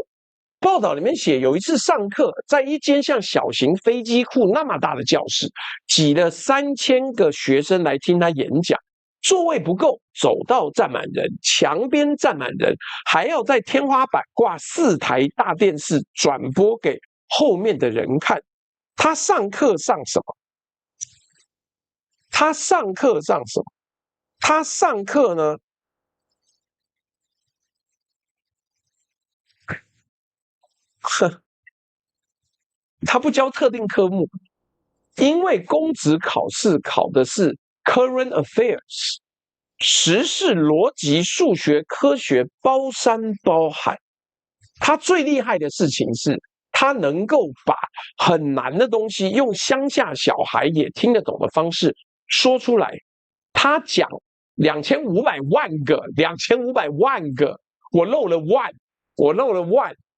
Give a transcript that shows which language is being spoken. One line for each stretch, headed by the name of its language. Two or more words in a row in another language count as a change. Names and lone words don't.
Chinese: 報道裡面寫，有一次上課，在一間像小型飛機庫那麼大的教室，擠了3000個學生來聽他演講，座位不夠，走道站滿人，牆邊站滿人，還要在天花板掛4台大電視轉播給後面的人看。他上課上什麼？他上課上什麼？他上課呢？他不教特定科目，因為公職考試考的是
English: current affairs，
Chinese: 時事、邏輯、數學、科學包山包海。他最厲害的事情是，他能夠把很難的東西用鄉下小孩也聽得懂的方式說出來。他講2500萬個，我漏了萬。